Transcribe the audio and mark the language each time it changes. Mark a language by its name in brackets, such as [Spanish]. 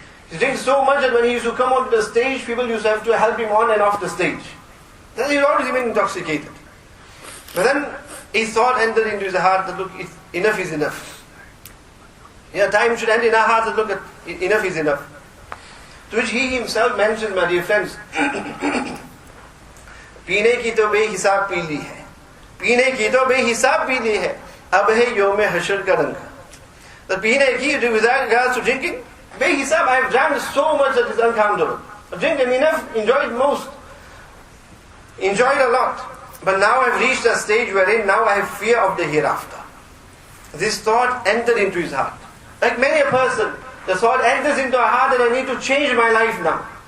[English] He drank so much that when he used to come onto the stage, people used to have to help him on and off the stage. Then he was always even intoxicated. But then his thought entered into his heart that, look, enough is enough. Yeah, time should end in our hearts that, look, enough is enough. To which he himself mentions, my dear friends, [Hindi] पीने की तो बेहिसाब P ली है, पीने की तो बेहिसाब P ली है, अब है योम हशर का रंग. [English] The [Hindi] पीने की, [English] with regards to drinking, behisab, I have drank so much that is uncountable. I've drinking enough, enjoyed most, enjoyed a lot. But now I've reached a stage wherein now I have fear of the hereafter. This thought entered into his heart. Like many a person, the thought enters into our heart that I need to change my life now.